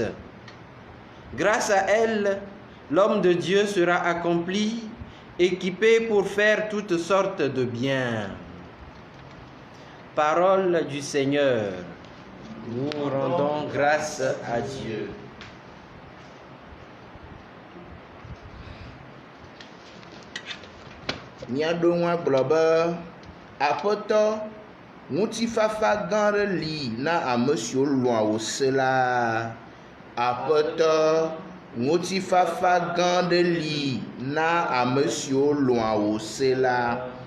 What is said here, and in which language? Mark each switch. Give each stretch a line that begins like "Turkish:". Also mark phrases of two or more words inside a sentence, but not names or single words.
French: Grâce à elle, l'homme de Dieu sera accompli, équipé pour faire toutes sortes de biens. Parole du Seigneur. Nous rendons grâce à Dieu.
Ewe: Miaɖo ŋu agblɔ be aƒetɔ ŋutifafa gã aɖe li na ame siwo lɔ̃a wò se la. Aƒetɔ ŋutifafa gã aɖe li na ame siwo lɔ̃a wò se la.